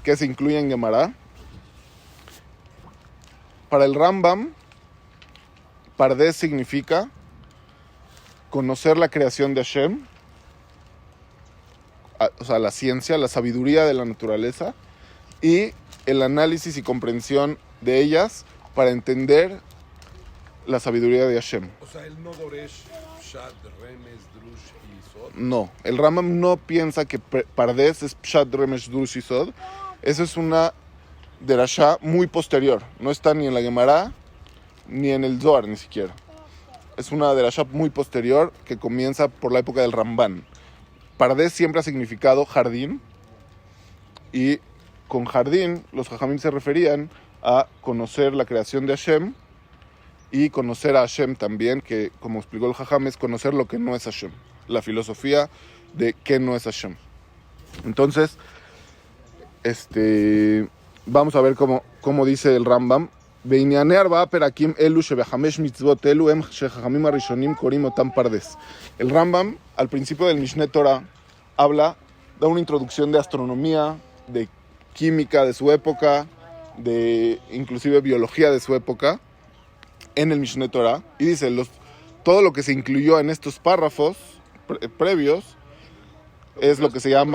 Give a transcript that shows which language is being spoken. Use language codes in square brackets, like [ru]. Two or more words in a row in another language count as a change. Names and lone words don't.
[es] ¿Qué se incluye en Gemara? Para el Rambam, Pardes significa conocer la creación de Hashem, o sea, la ciencia, la sabiduría de la naturaleza y el análisis y comprensión de ellas para entender la sabiduría de Hashem. O sea, él no doresh, pshat, remes, drush y sod. No, el Rambam no piensa que Pardes es pshat, remes, drush y sod. Eso es una derashá muy posterior. No está ni en la Gemara ni en el Zohar ni siquiera. Es una derashá muy posterior que comienza por la época del Ramban. Pardes siempre ha significado jardín y con jardín los jajamim se referían a conocer la creación de Hashem y conocer a Hashem también, que como explicó el Jajam, es conocer lo que no es Hashem, la filosofía de qué no es Hashem. Entonces, vamos a ver cómo dice el Rambam. [he] בענייני 4 פרקים אלו שבחמש מצוות אלו הם שחכמים הראשונים קוראים אותם פרדס. [es] El Rambam, al principio del Mishneh Torah, da una introducción de astronomía, de química de su época, de inclusive biología de su época, en el Mishneh Torah, y dice, todo lo que se incluyó en estos párrafos previos es lo que se llama...